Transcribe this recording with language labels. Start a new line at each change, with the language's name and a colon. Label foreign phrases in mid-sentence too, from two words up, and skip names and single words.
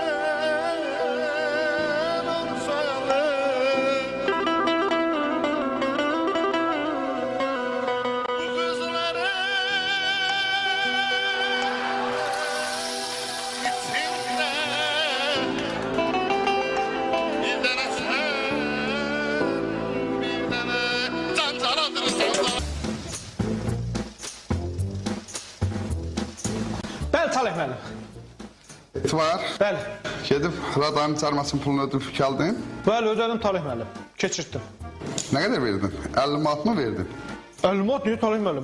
Turkish: Urfalı Bu kızları içinde Bir tane sen Bir tane can canadır can canadır
Azerbaijani: Bəli, Talih müəllim. Etibar. Bəli. Gedib radarın çarmasının pulunu ödüb gəldin. Bəli, ödədim Talih müəllim. Keçirtdim. Nə qədər verdin? 50 manat mı verdin? 50 manat niyə Talih müəllim?